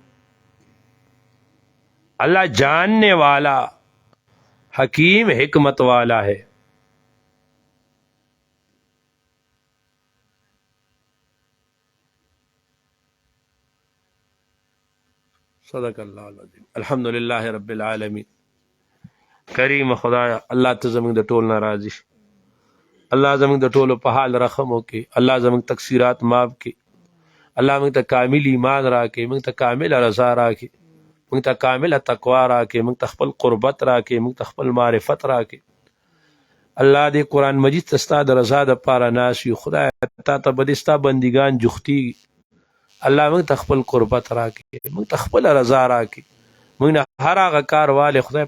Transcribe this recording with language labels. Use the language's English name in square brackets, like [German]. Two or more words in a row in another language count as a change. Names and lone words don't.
[Urdu] اللہ جاننے والا حکیم حکمت والا ہے [Arabic] صدق اللہ العظیم الحمدللہ رب العالمین [Pashto] کریم خدایا اللہ ته زموږ د ټول ناراضي الله زموږ د ټولو په حال رحم وکړي الله زموږ تقصیرات معاف کړي الله موږ ته کامل ایمان راکړي موږ ته کامل رضا راکړي موږ ته کامل تقوا راکړي موږ ته خپل قربت راکړي موږ ته خپل معرفت راکړي الله دې قرآن مجید ته ستا د رضا دپاره ناست یو خدای تا ته به دې ستا بندګان جوختیږي الله موږ ته خپل قربت راکړي موږ ته خپل رضا راکړي موږ نه هر هغه کار والے خدای